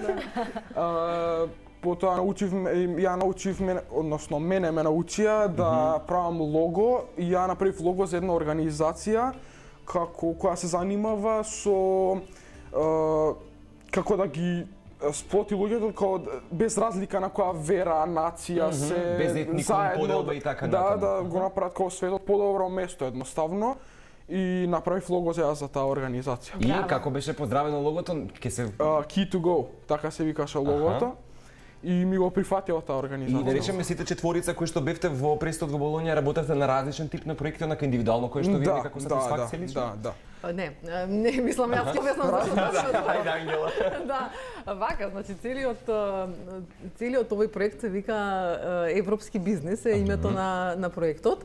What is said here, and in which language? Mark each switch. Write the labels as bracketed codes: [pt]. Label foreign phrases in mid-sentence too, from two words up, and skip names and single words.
[mk] Потоа научивме, односно мене ме научија да правам лого и ја направив лого за една организација која се занимава со како да ги сплоти луѓето без разлика на која вера, нација се без етникум поделба и така натаму. Да го направат како светот подобро место едноставно. И направив лого за таа организација. И како беше поздравено логото? Key to go, така се викаше логото. И ми го прифатила таа организација. И да речеме сите четворица кои што бевте во престот во Болоња работевте на различен тип на проекти, онака индивидуално кои што видите како сатисфакција лично? Да. Не, не мислам јас словесно за Ајде, Ангела. Да, вака, значи целиот овој проект се вика Европски бизнис е името на проектот.